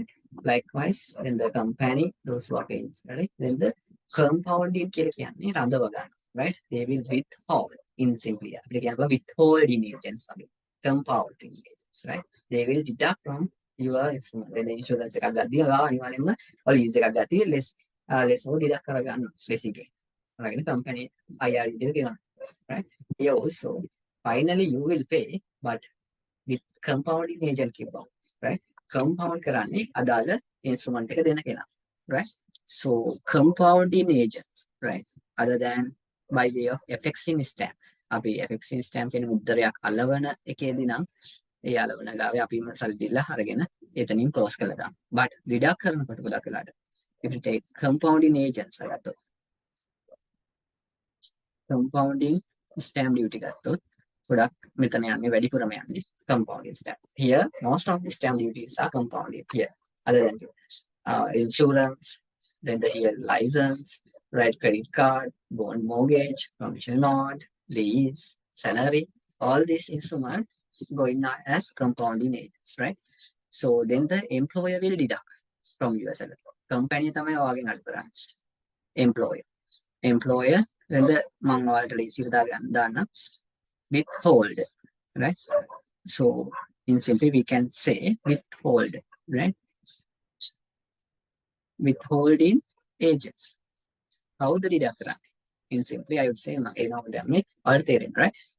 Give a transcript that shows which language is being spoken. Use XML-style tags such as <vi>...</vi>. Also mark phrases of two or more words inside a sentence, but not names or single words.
<en>Likewise, then the company, those who are paying, right? Then the compounding right? They will withhold in simply withholding agents, compounding agents, right? They will deduct from your instrument. Then the insurance</en> <si>එකක් ගද්දී අනිවාර්යෙන්ම</si> <en>or lease</en> <si>එකක් ගද්දී</si> <en>less deduct කරගන්න basically. Right?</en> <si>Company IRD එක ගෙවන්න,</si> <en>right? Here also, finally you will pay, but with compounding agent කිව්වා, right?</en> <si>Compound කරන්නේ අදාළ instrument එක දෙන කෙනා,</si> <en>right? So compounding agents, right? Other than by way of affixing stamp.</en> <si>අපි</si> <en>affixing stamp</en> <si>කියන මුද්දරයක් අලවන එකේදී නම් ඒ අලවන ගාවේ අපිම සල්ලි දීලා අරගෙන එතනින් close කරලා දාන්න.</si> <en>But deduct</en> <si>කරනකොට ගොඩක් වෙලාට</si> <en>if you take compounding agents ගත්තොත් compounding stamp duty</en> <si>ගත්තොත් ගොඩක් මෙතන යන්නේ වැඩිපුරම යන්නේ</si> <en>compounding stamp. Here most of the stamp duties are compounded here. Other than insurance, then the here license, right? Credit card, bond mortgage, promissory note, lease, salary, all these instruments going on as compounding agents, right? So then the employer will deduct from your salary.</en> <si>Company තමයි ඔයාගෙන් අඩු කරන්නේ.</si> <en>Employer, then the</en> <si>මම ඔයාලට ලීසියට දාන්න</si> <en>withhold, right? So in simply we can say withhold, right? Withholding agent. How the deduct කරන්නේ? In simply I would say right?</en>